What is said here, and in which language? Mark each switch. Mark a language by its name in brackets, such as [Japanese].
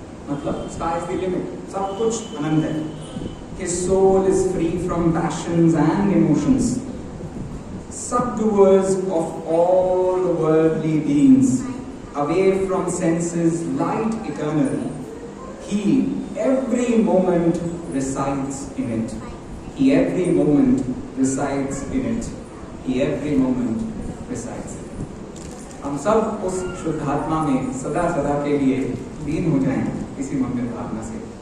[Hindi] मतलब [English] sky is the limit, [Hindi] सब कुछ अनंत है। [English] His soul is free from passions and emotions, subduers of all the worldly beings, away from senses light eternal. He every moment resides in it. He every moment resides in it. He every moment resides in it. [Hindi] हम सब उस शुद्धात्मा में सदा सदा के लिए लीन हो जाएं इसी मंगल भावना से।